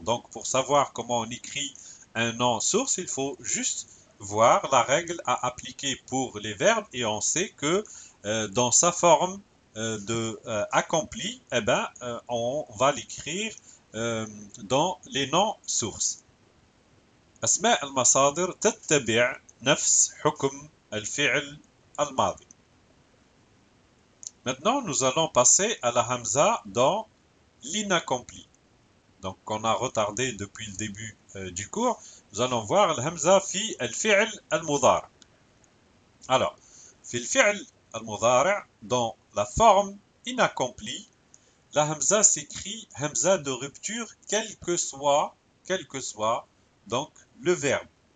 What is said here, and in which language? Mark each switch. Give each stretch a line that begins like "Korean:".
French: Donc pour savoir comment on écrit un non-source, il faut juste voir la règle à appliquer pour les verbes et on sait que dans sa forme accompli, on va l'écrire dans les non-sources.
Arabic: أسماء المصادر تتبع نفس حكم الفعل الماضي.
French: Maintenant, nous allons passer à la hamza dans l'inaccompli. Donc, on a retardé depuis le début du cours. Nous allons voir la hamza
Arabic: fi al-fi'l al-mudari'.
French: Alors,
Arabic: fi al-fi'l al-mudari'
French: dans la forme inaccomplie, la hamza s'écrit hamza de rupture quel que soit donc le verbe.